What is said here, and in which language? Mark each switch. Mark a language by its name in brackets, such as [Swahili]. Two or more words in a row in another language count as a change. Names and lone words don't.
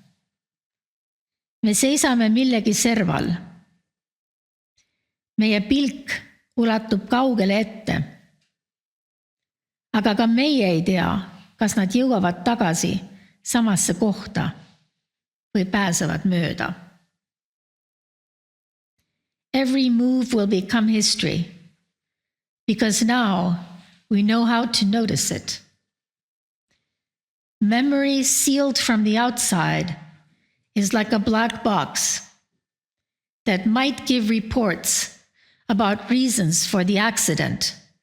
[Estonian] Me seisame millegi serval. Meie pilk ulatub kaugele ette. Aga ka meie ei tea, kas nad jõuavad tagasi samasse kohta või pääsevad mööda. [English] Every move will become history, because now we know how to notice it. Memory sealed from the outside is like a black box that might give reports about reasons for the accident.